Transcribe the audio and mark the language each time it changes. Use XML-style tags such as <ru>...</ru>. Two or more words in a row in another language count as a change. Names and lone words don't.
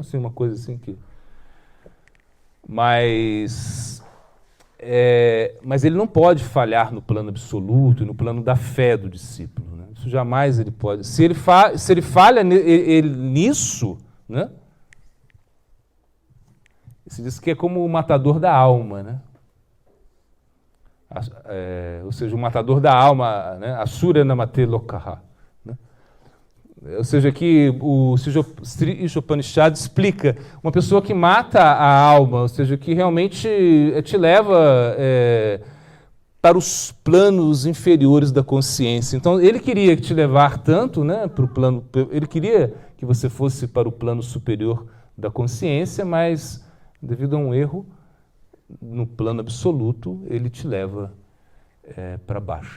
<pt>Assim, uma coisa assim que... Mas ele não pode falhar no plano absoluto e no plano da fé do discípulo, né? Isso jamais ele pode. Se ele falha nisso, né? Se diz que é como o matador da alma, né? Ou seja, o matador da alma, né?</pt> <sa>असुर्या नाम ते लोकाः,</sa> <pt>né? Ou seja, que o Sri Ishopanishad explica uma pessoa que mata a alma, ou seja, que realmente te leva para os planos inferiores da consciência. Então, ele queria te levar tanto, né, para o plano, ele queria que você fosse para o plano superior da consciência, mas devido a um erro no plano absoluto, ele te leva para baixo.</pt>